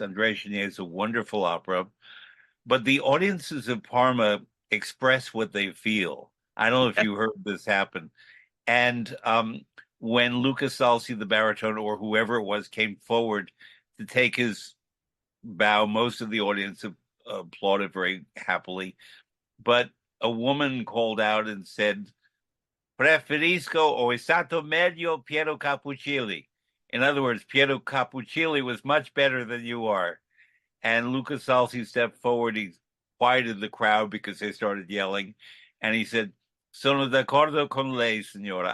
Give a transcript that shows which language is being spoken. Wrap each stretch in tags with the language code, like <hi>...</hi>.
<en>Andrea Chenier is a wonderful opera. But the audiences of Parma express what they feel. I don't know if you heard this happen. And when Luca Salsi, the baritone, or whoever it was, came forward to take his bow, most of the audience applauded very happily. But a woman called out and said,</en> <it>Preferisco o è stato meglio Piero Cappuccilli.</it> <en>In other words, Piero Cappuccilli was much better than you are. And Luca Salsi stepped forward. He quieted the crowd because they started yelling. And he said,</en> <it>Sono d'accordo con lei, signora.</it>